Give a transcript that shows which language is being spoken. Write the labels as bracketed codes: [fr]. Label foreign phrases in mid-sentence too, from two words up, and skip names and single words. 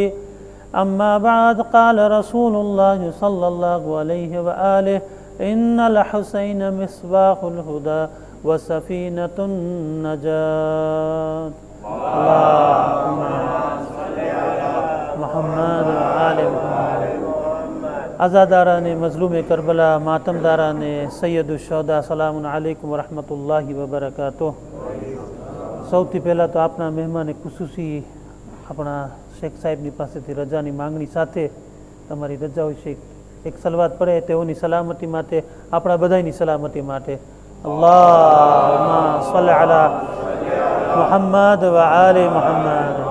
[ar] أما بعد، قال رسول الله صلى الله عليه وآله: إن الحسين مصباح الهدى وسفينة النجاة. اللهم صل على محمد وآل محمد. [ur] آزادارانِ مظلومِ کربلا، ماتمدارانِ سید الشہدا، سلام علیکم ورحمۃ اللہ وبرکاتہ. [gu] સૌથી પહેલાં તો આપણા મહેમાન ખુશૂસી આપણા શેખ સાહેબની પાસેથી રજાની માંગણી સાથે તમારી રજા વિશે એક સલવાત પડે તેઓની સલામતી માટે, આપણા બધાની સલામતી માટે. [ar] اللهم صل على محمد وآل محمد.